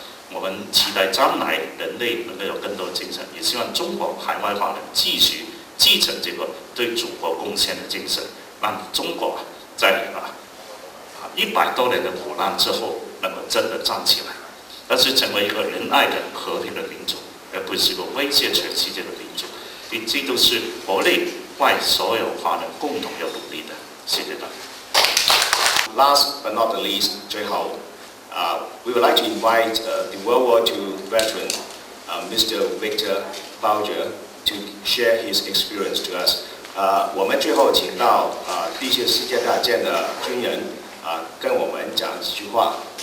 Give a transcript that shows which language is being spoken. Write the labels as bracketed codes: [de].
[zh] 我们期待将来人类能够有更多的精神，也希望中国海外华人继续继承这个对祖国贡献的精神，让中国在100多年的苦难之后能够真的站起来，但是成为一个仁爱的和平的民族，而不是一个威胁全世界的民族。你这都是国内外所有华人共同要努力的。谢谢大家。 [en] Last but not the least, 最后 we would like to invite the World War II veteran, Mr. Victor Bowger, to share his experience to us. [zh] 我们最后请到第一次世界大战的军人跟我们讲几句话。